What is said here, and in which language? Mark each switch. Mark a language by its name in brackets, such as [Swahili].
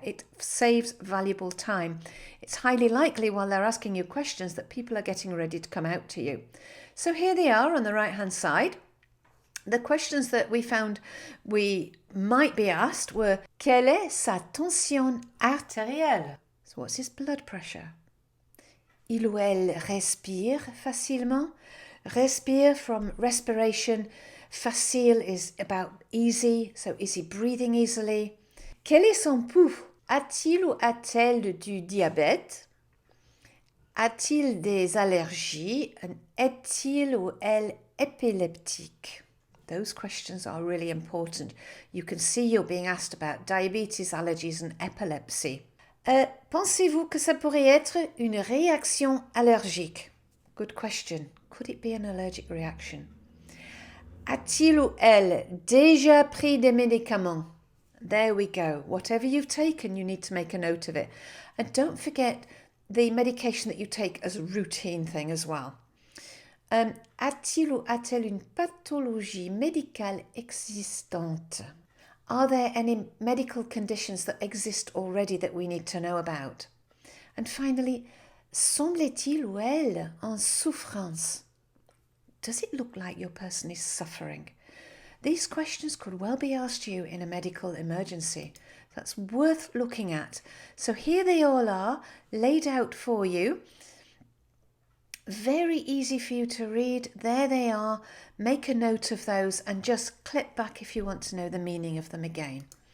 [English] It saves valuable time. It's highly likely while they're asking you questions that people are getting ready to come out to you. So here they are on the right hand side. The questions that we found we might be asked were, [French] quelle est sa tension artérielle? [English] So what's his blood pressure? [French] Il ou elle respire facilement? [English] Respire from respiration. Facile is about easy, so is he breathing easily? [French] Quel est son pouls? A-t-il ou a-t-elle du diabète? A-t-il des allergies? And est-il ou elle épileptique? [English] Those questions are really important. You can see you're being asked about diabetes, allergies and epilepsy. [French] Pensez-vous que ça pourrait être une réaction allergique? [English] Good question. Could it be an allergic reaction? [French] A-t-il ou elle déjà pris des médicaments? [English] There we go. Whatever you've taken, you need to make a note of it. And don't forget the medication that you take as a routine thing as well. [French] A-t-il ou a-t-elle une pathologie médicale existante? [English] Are there any medical conditions that exist already that we need to know about? And finally, [French] semble-t-il ou elle en souffrance? [English] Does it look like your person is suffering? These questions could well be asked you in a medical emergency. That's worth looking at. So here they all are, laid out for you. Very easy for you to read. There they are. Make a note of those and just click back if you want to know the meaning of them again.